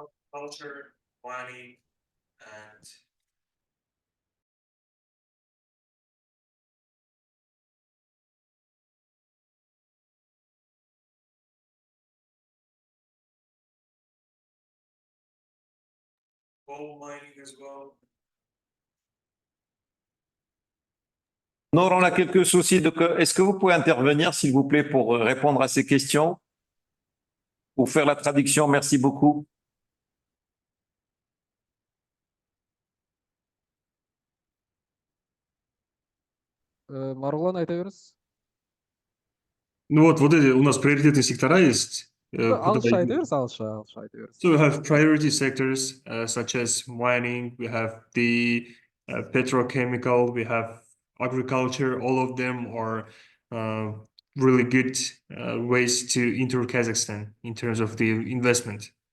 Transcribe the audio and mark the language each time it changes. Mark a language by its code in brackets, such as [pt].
[en] Culture, planning, and coal mining as well. [fr] Non, on a quelques soucis. Est-ce que vous pouvez intervenir, s'il vous plaît, pour répondre à ces questions? Pour faire la traduction, merci beaucoup. [kk] Марғұлан, айта беріңіз. [ru] Ну вот эти у нас приоритетные сектора есть. [kk] Ағылшын айта беріңіз, ағылшын айта беріңіз. [en] So we have priority sectors such as mining, we have the petrochemical, we have agriculture. All of them are really good ways to enter Kazakhstan in terms of the investment.